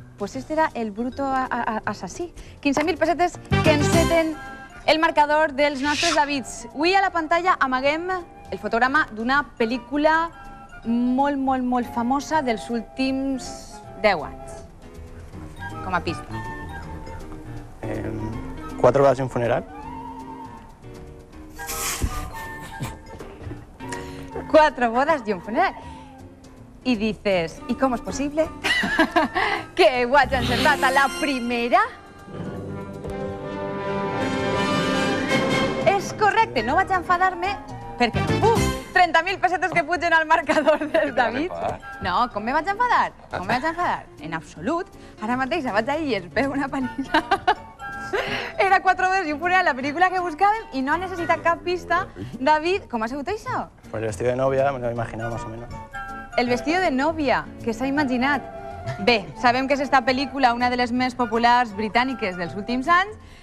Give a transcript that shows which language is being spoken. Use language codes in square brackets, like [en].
[es] Pues este era el bruto assassí. [ca] 15.000 pessetes que enceten el marcador dels nostres Davids. Avui a la pantalla amaguem el fotograma d'una pel·lícula molt famosa dels últims 10 anys. Com a pista. [es] 4 bodas y un funeral. 4 bodas y un funeral. Y dices, ¿y cómo es posible que [ca] ho hagi encertat a la primera? És correcte, no vaig enfadar-me perquè no. 30.000 pessetes que pugen al marcador dels Davids. No, com me vaig enfadar? Com me vaig enfadar? En absolut. Ara mateix vaig allí i es veu una panilla. Era 4 bodas y un funeral, la pel·lícula que buscàvem, i no ha necessitat cap pista. David, com ha sigut això? [es] Pues el vestido de novia, me lo he imaginado más o menos. [ca] El vestido de novia, que s'ha imaginat. Bé, sabem que és esta pel·lícula una de les més populars britàniques dels últims anys.